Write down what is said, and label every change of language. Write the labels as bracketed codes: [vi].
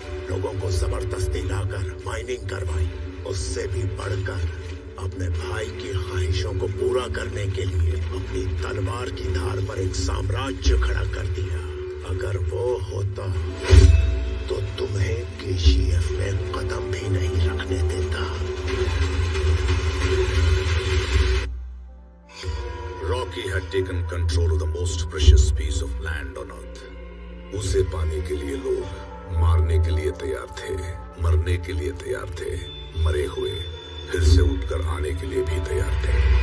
[hi] लोगों को जबरदस्ती लाकर माइनिंग करवाई। उससे भी बढ़कर अपने भाई की ख्वाहिशों को पूरा करने के लिए अपनी तलवार की धार पर एक साम्राज्य खड़ा कर दिया। अगर वो होता तो तुम्हें केजीएफ में कदम भी नहीं रखने देता। [en] Rocky had taken control of the most precious piece of land on earth. [hi] उसे पाने के लिए लोग मारने के लिए तैयार थे, मरने के लिए तैयार थे, मरे हुए फिर से उठकर आने के लिए भी तैयार थे।